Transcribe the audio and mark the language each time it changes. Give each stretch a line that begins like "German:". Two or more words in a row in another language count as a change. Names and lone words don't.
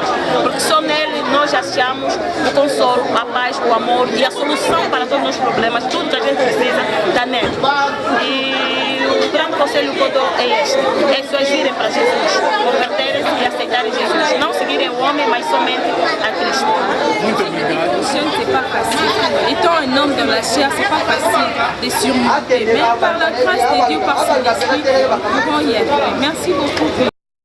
Portuguese: Porque só nele nós achamos o consolo, a paz, o amor e a solução para todos os nossos problemas. Tudo que a gente precisa está nele. E o grande conselho que eu dou é este: é pessoas irem para Jesus, converterem-se e aceitarem Jesus. Não seguirem o homem, mas somente a Cristo. Muito obrigado.
French: C'est pas facile. Étant un homme de la chair, c'est pas facile de surmonter. Mais par la grâce de Dieu, par son esprit, nous pouvons y arriver. Merci beaucoup.